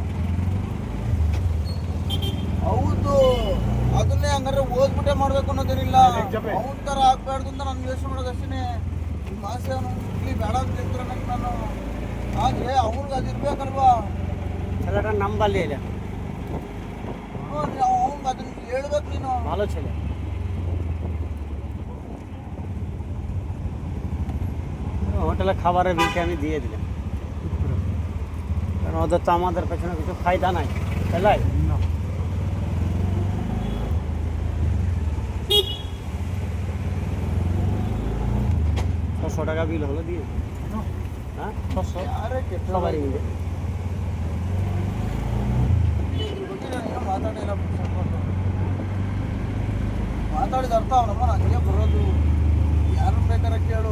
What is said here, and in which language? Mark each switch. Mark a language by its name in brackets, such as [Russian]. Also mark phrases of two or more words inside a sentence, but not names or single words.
[Kannada] ಹೌದು, ಅದನ್ನೇ ಹಂಗಾರೆ ಓದ್ಬಿಟ್ಟೆ ಮಾಡ್ಬೇಕು ಅನ್ನೋದೇನಿಲ್ಲ. ಅವನ ತರ ಆಗ್ಬಾರ್ದು ಅಂತ ನಾನು ಯೋಚನೆ ಮಾಡೋದಷ್ಟೇ. ನಿಮ್ಮ ಆಸೆ ಅವನು ಇಲ್ಲಿ ಬೇಡ ಅಂತ ಹೇಳ್ತಾರೆ ನನಗೆ. ನಾನು ಆದ್ರೆ ಅವ್ನಿಗೆ ಅದಿರ್ಬೇಕಲ್ವಾ. ನಂಬಲ್ಲಿ ಇಲ್ಲ ಅವ್ನಿಗೆ ಅದನ್ನ ಹೇಳ್ಬೇಕು ನೀನು. [Bangla] ভালো ছেলে হোটেলে খাবারের বিলটা আমি দিয়ে দিলাম, কারণ ওদের তো আমাদের পেছনে কিছু ফায়দা নাই, তাই না? 600 টাকা বিল হলো দিয়ে, হ্যাঁ 600 সবারই মিলে। [Kannada] ಮಾತಾಡಿದ ಅರ್ಥ ಅವನಮ್ಮ ಹಂಗೆ ಬರೋದು. ಯಾರು ಬೇಕಾದ್ರೆ